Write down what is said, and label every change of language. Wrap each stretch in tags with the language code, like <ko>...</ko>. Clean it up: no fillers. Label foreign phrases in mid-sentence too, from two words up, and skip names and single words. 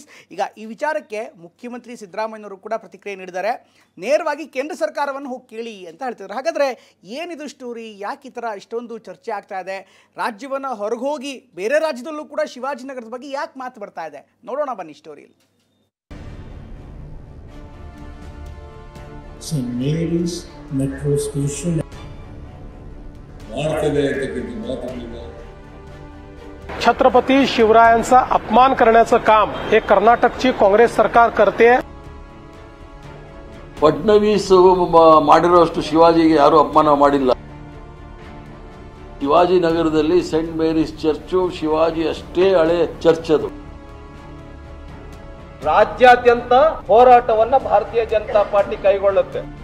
<kn>ಈಗ ಈ ವಿಚಾರಕ್ಕೆ ಮುಖ್ಯಮಂತ್ರಿ ಸಿದ್ದರಾಮಯ್ಯನವರು ಕೂಡ ಪ್ರತಿಕ್ರಿಯೆ ನೀಡಿದ್ದಾರೆ. ನೇರವಾಗಿ ಕೇಂದ್ರ ಸರ್ಕಾರವನ್ನು ಹೋಗಿ ಕೇಳಿ ಅಂತ ಹೇಳ್ತಿದ್ದಾರೆ. ಹಾಗಾದರೆ ಏನಿದು ಸ್ಟೋರಿ? ಯಾಕೆ ಈ ಥರ ಇಷ್ಟೊಂದು ಚರ್ಚೆ ಆಗ್ತಾ ಇದೆ? ರಾಜ್ಯವನ್ನು ಹೊರಗೋಗಿ ಬೇರೆ ರಾಜ್ಯದಲ್ಲೂ ಕೂಡ ಶಿವಾಜಿನಗರದ ಬಗ್ಗೆ ಯಾಕೆ ಮಾತು ಬರ್ತಾ ಇದೆ? ನೋಡೋಣ ಬನ್ನಿ ಸ್ಟೋರಿಯಲ್ಲಿ. St. Mary's metro station</kn> <mr>छत्रपती शिवरायांचा अपमान करण्याचं काम हे कर्नाटकची काँग्रेस सरकार करते.</mr> <kn>ಫಡ್ನವೀಸ್ ಮಾಡಿರೋಷ್ಟು ಶಿವಾಜಿಗೆ ಯಾರು ಅಪಮಾನ ಮಾಡಿಲ್ಲ. ಶಿವಾಜಿನಗರದಲ್ಲಿ ಸೆಂಟ್ ಮೇರೀಸ್ ಚರ್ಚು ಶಿವಾಜಿ ಅಷ್ಟೇ ಹಳೆ ಚರ್ಚ್ ಅದು. ರಾಜ್ಯಾದ್ಯಂತ ಹೋರಾಟವನ್ನ ಭಾರತೀಯ ಜನತಾ ಪಾರ್ಟಿ ಕೈಗೊಳ್ಳುತ್ತೆ.</kn>